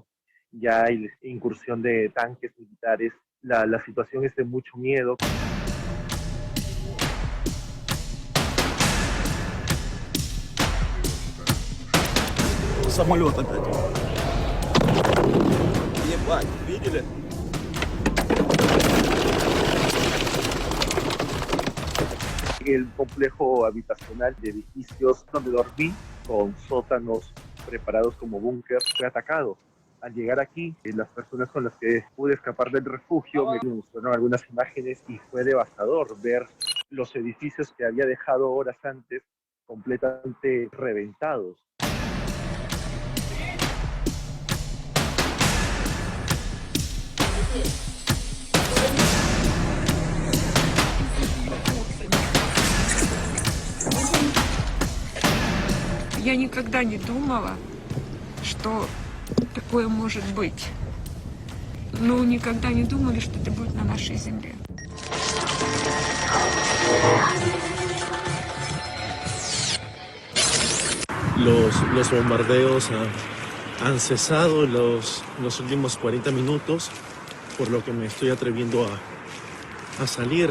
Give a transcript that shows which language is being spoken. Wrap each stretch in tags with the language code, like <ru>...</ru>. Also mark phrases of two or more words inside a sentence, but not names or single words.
<es>Ya hay incursión de tanques militares. La situación es de mucho miedo.</es> <ru>Самолет опять. Ебать, видели?</ru> <es>El complejo habitacional de edificios donde dormí, con sótanos preparados como búnker, fue atacado. Al llegar aquí, las personas con las que pude escapar del refugio me mostraron algunas imágenes y fue devastador ver los edificios que había dejado horas antes completamente reventados.</es> <ru>Я никогда не думала, что такое может быть. Но никогда не думали, что это будет на нашей земле.</ru> <es>Los bombardeos han cesado los últimos 40 minutos, por lo que me estoy atreviendo a salir.</es>